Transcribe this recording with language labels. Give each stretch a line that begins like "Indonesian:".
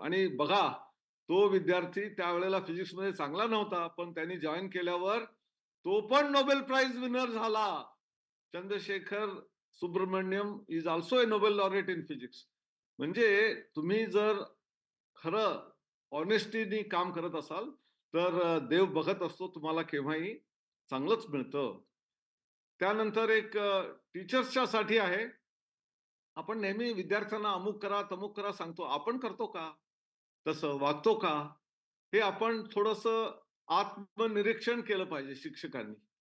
Marathi: आणि बघा, तो विद्यार्थी त्यावेळेला फिजिक्समध्ये चांगला नव्हता, पण त्यांनी जॉईन केल्यावर तो पण नोबेल प्राइज विनर झाला.
English: Chandrasekhar Subrahmanyan is also a Nobel laureate in physics.
Marathi: म्हणजे तुम्ही जर खरं ऑनेस्टीनी काम करत असाल तर देव बघत असतो तुम्हाला केव्हाही चांगलंच मिळतं. त्यानंतर एक टीचर्सच्या साठी आहे. आपण नेहमी विद्यार्थ्यांना अमुक करा तमुक करा सांगतो, आपण करतो का तसं, वागतो का, हे आपण थोडस आत्मनिरीक्षण केलं पाहिजे शिक्षकांनी.